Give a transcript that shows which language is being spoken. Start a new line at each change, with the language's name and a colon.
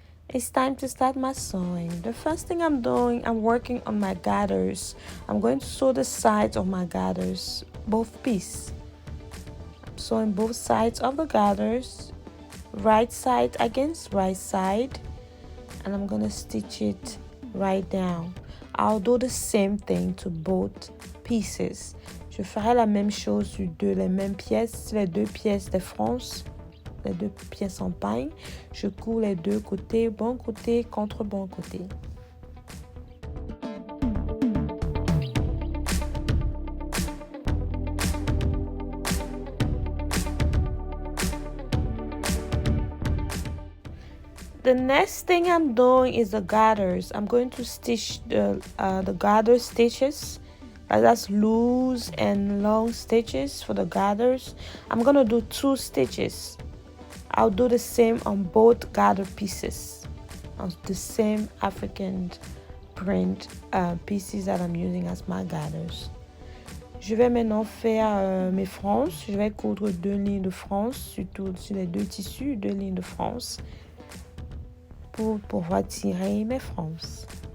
English: It's time to start my sewing. The first thing I'm doing, I'm working on my gathers. I'm going to sew the sides of my gathers, both pieces. sewing both sides of the gathers, right side against right side, and I'm gonna stitch it right down. I'll do the same thing to both pieces.
French: Je ferai la même chose sur les mêmes pièces, les deux pièces de France, les deux pièces en paille. Je couds les deux côtés, bon côté contre bon côté.
English: The next thing I'm doing is the gathers. I'm going to stitch the gather stitches. That's loose and long stitches for the gathers. I'm gonna do 2 stitches. I'll do the same on both gather pieces, on the same African print pieces that I'm using as my gathers.
French: Je vais maintenant faire mes franges. Je vais coudre 2 lignes de franges sur les 2 tissus, 2 lignes de franges pour pouvoir tirer mes franges.